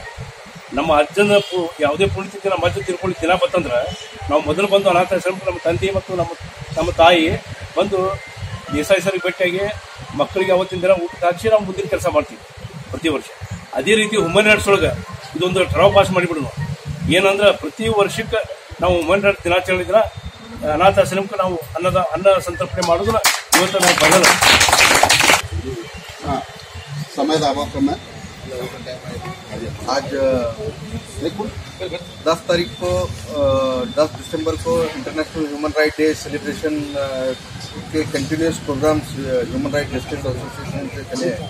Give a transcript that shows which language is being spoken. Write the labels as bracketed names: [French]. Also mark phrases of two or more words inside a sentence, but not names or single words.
[Kannada] ನಮ್ಮ ಅಜ್ಜನ ಯಾವುದೇ ಪುಣ್ಯತಿಥಿ ನಮ್ಮ ಅಜ್ಜ ತಿರ್ಕೊಳ್ಳಿ ದಿನ ಬತ್ತಂದ್ರೆ ನಾವು ಮೊದಲು ಬಂದು ಅನಾಥಾಶ್ರಮಕ್ಕೆ ನಮ್ಮ ತಂದೆ ಮತ್ತು ನಮ್ಮ ತಾಯಿ ಬಂದು ದೇಸಾಯಿ ಸರಿಗೆ ಭೇಟಿಯಾಗಿ ಮಕ್ಕಳಿಗೆ ಅವತ್ತಿನ ದಿನ ಊಟ ಹಾಕಿ ನಾವು ಮುಂದಿನ ಕೆಲಸ ಮಾಡ್ತೀವಿ ಪ್ರತಿ ವರ್ಷ. ಅದೇ ರೀತಿ [English] human rights [Kannada] ಒಳಗೆ ಇದೊಂದು ಠರಾವ್ ಪಾಸ್ ಮಾಡಿಬಿಡೋಣ. ಏನಂದ್ರೆ ಪ್ರತಿ ವರ್ಷಕ್ಕೆ ನಾವು [English] human rights [Kannada] ದಿನಾಚರಣೆ ದಿನ ಅನಾಥಾಶ್ರಮಕ್ಕೆ ನಾವು ಅನ್ನ ಸಂತರ್ಪಣೆ ಮಾಡೋದನ್ನ ಇವತ್ತು ನಾವು ಬರಲ್ಲ. [Hindi] समय दावा को मैं आज 10 तारीख को 10 दिसंबर को [English] International Human Right Day celebration [Hindi] के [English] continuous programs [Hindi] ह्यूमन राइट जस्टिस एसोसिएशन से चले हैं.